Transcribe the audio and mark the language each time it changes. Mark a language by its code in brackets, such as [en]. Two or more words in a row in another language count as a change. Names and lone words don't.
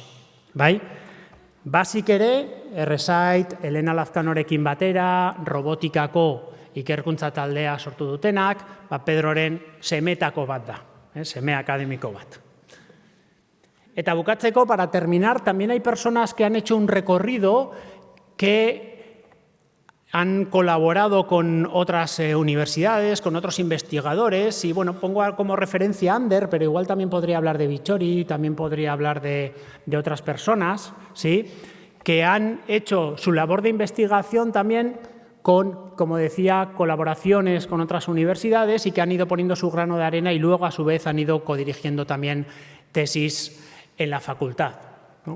[eu] Bai? Basik ere, Erresait, Elena Lazkanorekin batera, robotikako ikerkuntza taldea sortu dutenak, Pedroren semetako bat da, seme akademiko bat. Eta bukatzeko, [es] para terminar, también hay personas que han hecho un recorrido que han colaborado con otras universidades, con otros investigadores, y bueno, pongo como referencia a Ander, pero igual también podría hablar de Bichori, también podría hablar de otras personas, ¿sí?, que han hecho su labor de investigación también con, como decía, colaboraciones con otras universidades y que han ido poniendo su grano de arena y luego, a su vez, han ido codirigiendo también tesis en la facultad, ¿no?